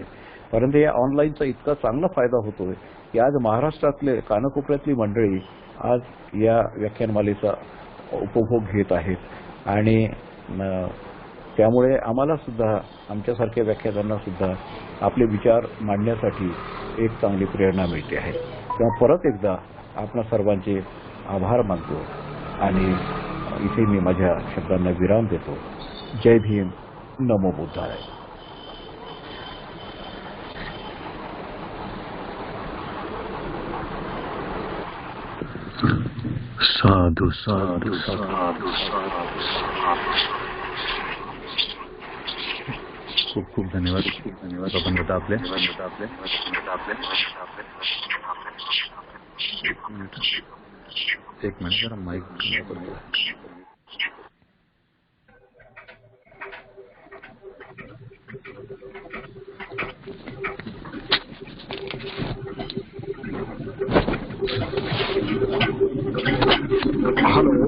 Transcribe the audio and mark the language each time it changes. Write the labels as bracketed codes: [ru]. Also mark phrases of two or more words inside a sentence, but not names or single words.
[mr] परंतु या ऑनलाईनचा इतका चांगला फायदा होतोय की आज महाराष्ट्रातले कानाकोपऱ्यातली मंडळी आज या व्याख्यानमालेचा उपभोग घेत आहेत आणि त्यामुळे आम्हाला सुद्धा, आमच्यासारख्या व्याख्यानांना सुद्धा आपले विचार मांडण्यासाठी एक चांगली प्रेरणा मिळते आहे. तेव्हा परत एकदा आपणा सर्वांचे आभार मानतो आणि इथे मी माझ्या शब्दांना विराम देतो. जय भीम, [sa] नमो बुद्धाय. [mr] साधु साधु साधु. खूप खूप धन्यवाद. धन्यवाद आपले. एक मिनिट जरा माईक करतो. हॅलो.